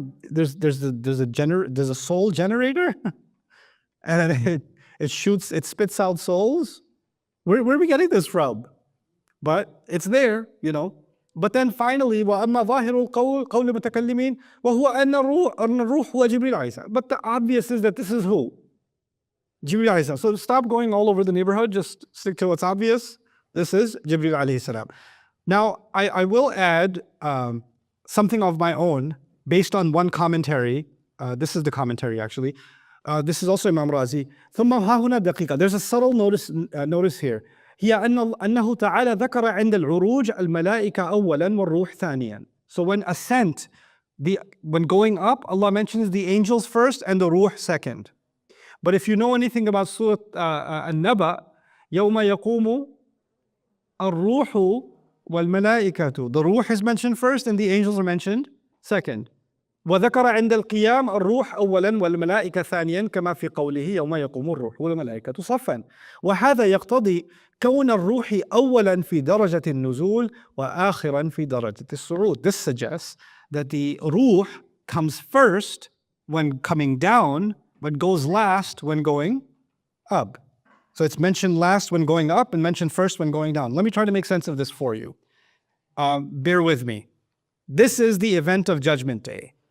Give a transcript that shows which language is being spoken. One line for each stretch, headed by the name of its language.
English: there's a soul generator, and it spits out souls. Where are we getting this from?
Arabic: But it's there, But then finally, وَأَمَّا ظَاهِرُ قَوْلِ الْمُتَكَلِّمِينَ وَهُوَ أَنَّ الرُّوحُ وَجِبْرِيلُ عَلَيْهِ.
English: But the obvious is that this is who? Jibreel alayhi salam. So stop going all over the neighborhood, just stick to what's obvious. This is Jibreel alayhi salam. Now, I will add something of my own based on one commentary. This is the commentary actually. This is also Imam Razi. ثم ها هنا دقيقة. There's a subtle notice here.
Arabic: هي أنه تعالى ذكر عند العروج الملائكة أولا والروح ثانيا.
English: So when ascent, when going up, Allah mentions the angels first and the ruh second. But if you know anything about Surah An-Naba, يوم يقوم الروح والملائكة. The ruh is mentioned first and the angels are mentioned second.
Arabic: وذكر عند القيام الروح أولا والملائكة ثانيا كما في قوله يوم يقوم الروح والملائكة صفا. وهذا يقتضي كون الروح أولا في درجة النزول وآخرا في درجة الصعود.
English: This suggests that the ruh comes first when coming down, but goes last when going up. So it's mentioned last when going up and mentioned first when going down. Let me try to make sense of this for you. Bear with me. This is the event of Judgment Day.